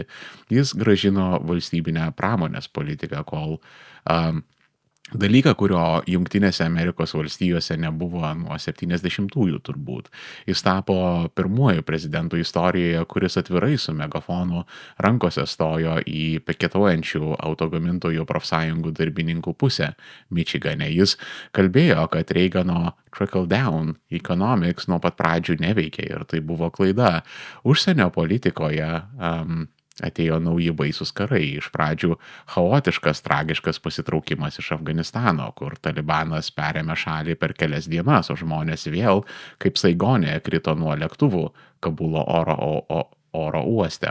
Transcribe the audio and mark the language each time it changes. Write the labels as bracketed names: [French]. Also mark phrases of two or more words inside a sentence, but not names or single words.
[Lithuanian] Jis grąžino valstybinę pramonės politiką, kol dalyką, kurio Jungtinėse Amerikos valstijose nebuvo nuo 70-ųjų turbūt. Jis tapo pirmuoju prezidentu istorijoje, kuris atvirai su megafonu rankose stojo į piketuojančių autogamintojų profsąjungų darbininkų pusę Mičigane. Jis kalbėjo, kad Reagano [English] trickle-down economics [Lithuanian] nuo pat pradžių neveikė ir tai buvo klaida. Užsienio politikoje atėjo nauji baisūs karai. Iš pradžių chaotiškas, tragiškas pasitraukimas iš Afganistano, kur Talibanas perėmė šalį per kelias dienas, o žmonės vėl, kaip Saigone, krito nuo lėktuvų Kabulo oro uoste.